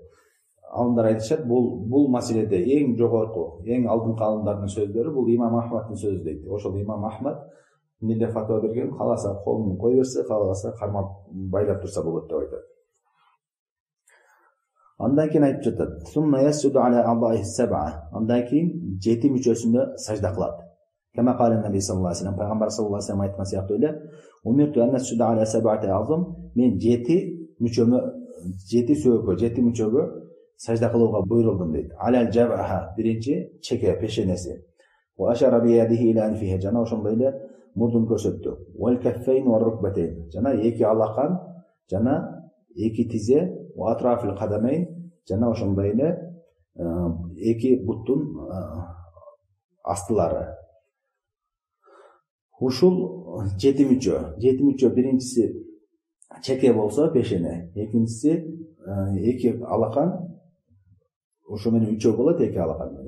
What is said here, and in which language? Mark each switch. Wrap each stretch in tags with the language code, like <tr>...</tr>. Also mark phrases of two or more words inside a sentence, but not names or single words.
<ky>Алымдар айтышат, бул маселеде эң жогорку, эң алдыңкы алымдардын сөздөрү бул имам Ахмаддын сөзү дейт. Ошол имам Ахмад эмне фатва берген, кааласа колун кое берсе, кааласа кармап байлап турса болот деп айтат. Андан кийин айтып жатат:</ky> <ar>"ثم يسجد على أعضائه سبعة."</ar> <ky>Андан кийин 7 мүчөсүндө сажда кылат.</ky> <ar>كما قال النبي صلى الله عليه وسلم, пайгамбар صلى الله عليه وسلم</ar> <ky>айткан сыяктуу эле:</ky> <ar>"أمرت أن أسجد على سبعة أعظم."</ar> <ky>Мен 7 сөөгө, 7 мүчөгө сажда кылууга буйрулдум дейт.</ky> <ar>على الجبهة,</ar> <ky>биринчи чеке, пешенеси.</ky> <ar>وأشار بيده إلى أنفه,</ar> <ky>жана ошондой эле мурдун көрсөттү.</ky> <ar>والكفين والركبتين,</ar> <ky>жана эки алакан, жана эки тизе,</ky> <ar>وأطراف القدمين,</ar> <ky>жана ошондой эле эки буттун астылары. Ушул 7 мүчө, биринчиси чеке болсо пешене, экинчиси эки алакан, ошо менен 3 болот, эки алакан менен.</ky>